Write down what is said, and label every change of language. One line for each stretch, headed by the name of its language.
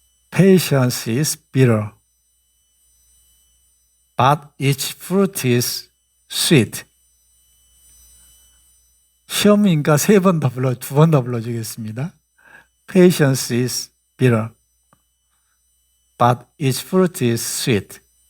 English: Patience is bitter, but its fruit is sweet.
Korean: 시험이니까 세 번 더 두 번 더 불러주겠습니다.
English: Patience is bitter, but its fruit is sweet.